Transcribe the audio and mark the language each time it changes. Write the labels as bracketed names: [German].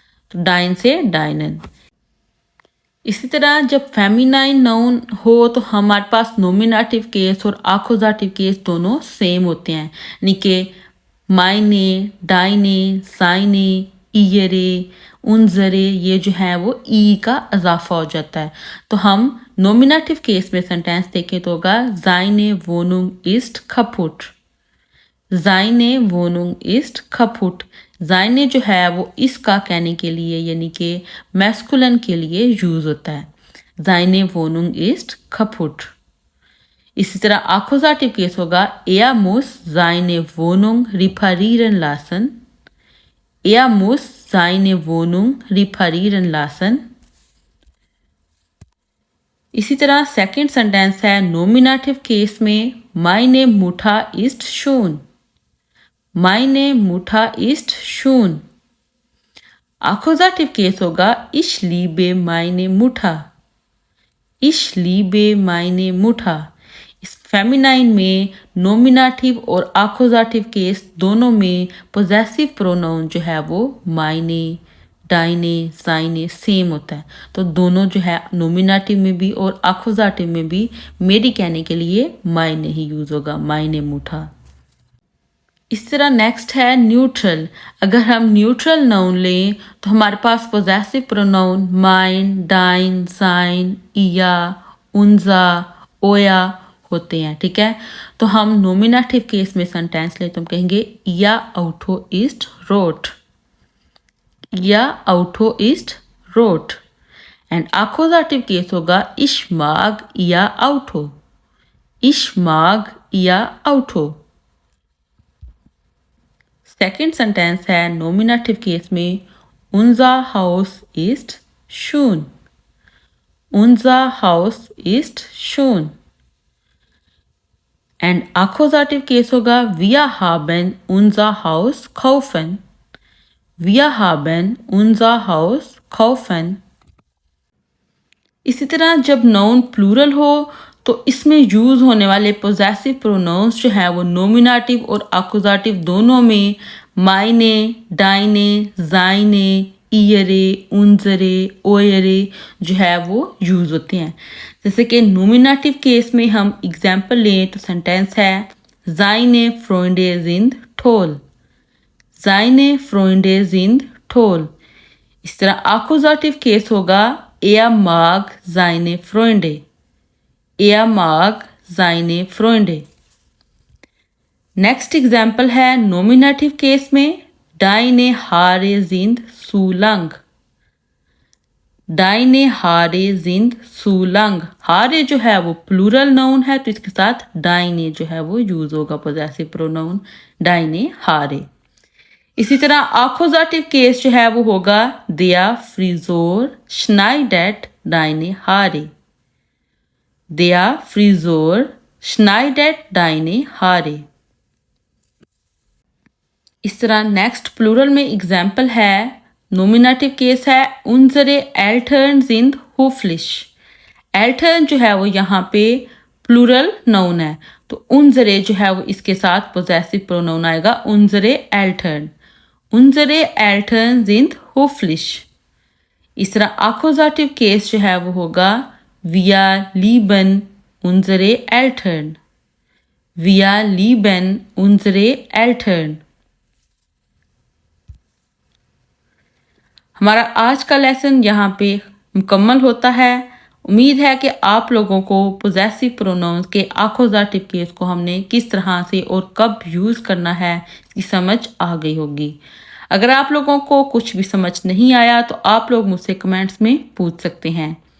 [Hindi] तो डाइन से डाइनन। इसी तरह जब फेमिनाइन नाउन हो तो हमारे पास नोमिनेटिव केस और अक्यूजेटिव केस दोनों सेम होते हैं, यानी कि माइने, डाइने, साइने, ईयरे, उनजरे, ये जो है वो ई का इजाफा हो जाता है। तो हम नॉमिनेटिव केस में सेंटेंस देखें तो होगा [German] seine Wohnung ist kaputt। seine Wohnung ist kaputt। [Hindi] seine जो है वो इसका कहने के लिए यानी कि मैस्कुलिन के लिए यूज होता है। [German] seine Wohnung ist kaputt। [Hindi] इसी तरह आक्कुसाटिव केस होगा [German] er muss seine Wohnung reparieren lassen। er muss seine Wohnung reparieren lassen। [Hindi] इसी तरह सेकंड सेंटेंस है नॉमिनेटिव केस में [German] meine Mutter ist schön। meine Mutter ist schön। [Hindi] आक्कुसाटिव case होगा [German] ich liebe meine Mutter। ich liebe meine Mutter। [Hindi] इस feminine में nominative और आक्कुसाटिव case दोनों में पोजेसिव प्रोनाउन जो है वो मायने, डाइने, साइने सेम होता है। तो दोनों जो है नॉमिनेटिव में भी और आक्कुसाटिव में भी मेरी कहने के लिए मायने ही यूज होगा, मायने मुठा। इस तरह नेक्स्ट है न्यूट्रल। अगर हम न्यूट्रल नाउन लें तो हमारे पास possessive pronoun mine, dine, sign, इया, उनजा, ओया होते हैं। ठीक है, तो हम नॉमिनेटिव केस में सेंटेंस ले तो हम कहेंगे [German] या auto ist rot। या auto ist rot। [Hindi] And आक्कुसाटिव case होगा [German] ich mag या auto। ich mag या auto। [Hindi] सेकेंड सेंटेंस है नॉमिनेटिव केस में [German] unser Haus ist schön। unser Haus ist schön। [Hindi] And आक्कुसाटिव case होगा [German] wir haben unser Haus kaufen। wir haben unser Haus kaufen। [Hindi] इसी तरह जब noun plural हो तो इसमें यूज होने वाले पोजेसिव प्रोनाउंस जो है वो नॉमिनेटिव और आक्कुसाटिव दोनों में मायने, डाइने, जाइने, ईयरे, उनजरे, ओयरे जो है वो यूज होते हैं। जैसे कि नॉमिनेटिव केस में हम एग्जाम्पल लें तो सेंटेंस है [German] seine Freunde sind toll। seine Freunde sind toll। [Hindi] इस तरह आक्कुसाटिव केस होगा [German] er mag seine Freunde। er mag seine Freunde। [Hindi] Next example है नॉमिनेटिव केस में [German] deine Haare sind zu lang। deine Haare sind zu lang। [Hindi] हारे जो है वो plural noun है तो इसके साथ डाइने जो है वो यूज होगा पोजेसिव प्रोनाउन डाइने हारे। इसी तरह आक्कुसाटिव केस जो है वो होगा [German] der Friseur schneidet deine Haare। der Friseur schneidet deine Haare। [Hindi] इस तरह नेक्स्ट प्लूरल में एग्जाम्पल है नॉमिनेटिव केस है [German] unsere Eltern sind höflich। [Hindi] Eltern जो है वो यहाँ पे प्लूरल नाउन है तो unsere जो है वो इसके साथ पोजेसिव प्रोनाउन आएगा [German] unsere Eltern। unsere Eltern sind höflich। [Hindi] इस तरह आक्कुसाटिव केस जो है वो होगा [German] wir lieben unsere Eltern। wir lieben unsere Eltern। [Hindi] हमारा आज का लेसन यहाँ पे मुकम्मल होता है। उम्मीद है कि आप लोगों को पोजेसिव प्रोनाउंस के आक्कुसाटिव केस को हमने किस तरह से और कब यूज़ करना है इसकी समझ आ गई होगी। अगर आप लोगों को कुछ भी समझ नहीं आया तो आप लोग मुझसे कमेंट्स में पूछ सकते हैं।